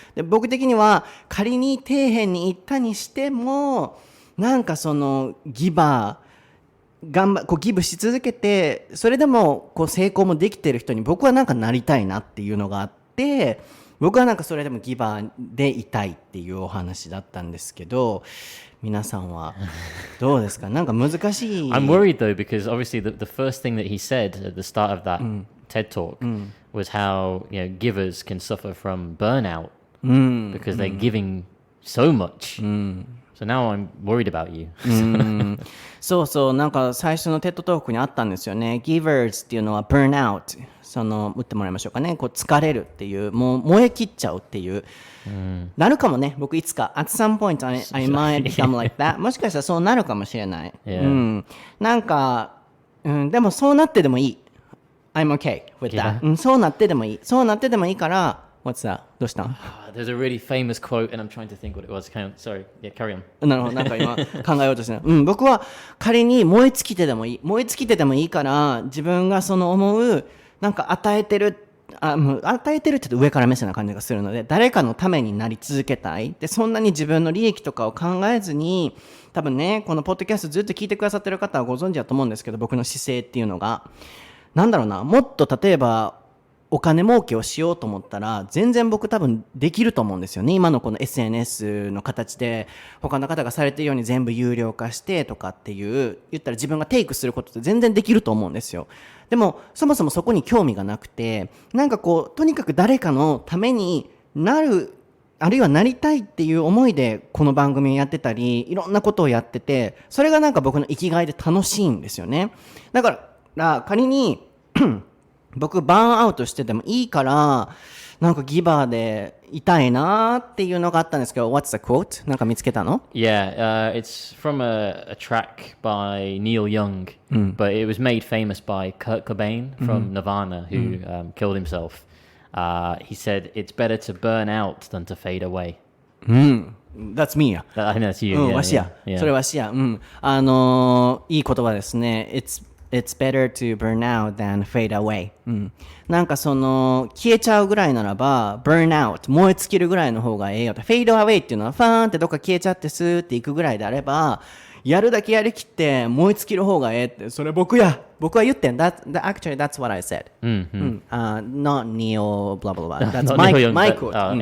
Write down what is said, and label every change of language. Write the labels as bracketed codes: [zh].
[ja] で、僕的には仮に底辺に行ったにしても、なんかギバーギブし続けて、それでも成功もできてる人に僕はなんかなりたいなっていうのがあって、僕はなんかそれでもギバーでいたいっていうお話だったんですけど、皆さんはどうですか？なんか難しい。 [en] I'm worried though, because obviously the first thing that he said at the start of that TED talk was how givers can suffer from burnout because they're giving so much. So now I'm worried about you. [ja] そう、なんか最初のTEDトークにあったんですよね。Givers っていうのは burnout。打ってもらいましょうかね。疲れるっていう、もう燃え切っちゃうっていう。なるかもね。僕いつか [en] at some point I might become like that. [ja] もしかしたらそうなるかもしれない。なんか、でもそうなってでもいい。 [en] I'm okay with that. [ja] そうなってでもいい。そうなってでもいいから。 [en] What's that? [ja] どうしたん？ [en] There's a really famous quote, and I'm trying to think what it was. Sorry. Yeah, carry on. [ja] なるほど。なんか今考えようとしてる。僕は仮に燃え尽きてでもいいから、自分が思うなんか与えてるもう与えてるって言うと上から目線な感じがするので、誰かのためになり続けたい。で、そんなに自分の利益とかを考えずに、多分ね、このポッドキャストずっと聞いてくださってる方はご存知だと思うんですけど、僕の姿勢っていうのが。なんだろうな、もっと例えば、お金儲けをしようと思ったら、全然僕多分できると思うんですよね。今のこの SNS の形で、他の方がされているように全部有料化してとかっていう、言ったら自分がテイクすることって全然できると思うんですよ。でもそもそもそこに興味がなくて、なんかこうとにかく誰かのためになる、あるいはなりたいっていう思いでこの番組をやってたり、いろんなことをやってて、それがなんか僕の生きがいで楽しいんですよね。だから仮に僕バーンアウトしててもいいから、なんかギバーでいたいなっていうのがあったんですけど、 [en] What's the quote? [ja] なんか見つけたの？ [en] Yeah, it's from a track by Neil Young, but it was made famous by Kurt Cobain from Nirvana, who killed himself. He said, "It's better to burn out than to fade away." That's me や。 I think that's you. [ja] わしや。それわしや。いい言葉ですね。 [en] It's better to burn out than fade away、 [ja] なんかその消えちゃうぐらいならば burn out 燃え尽きるぐらいの方がええよと。 fade away っていうのはファーンってどっか消えちゃってスーっていくぐらいであれば、やるだけやりきって燃え尽きる方がええって、それ僕は言ってん。 [en] Actually that's what I said、not Neo blah blah blah that's my quote、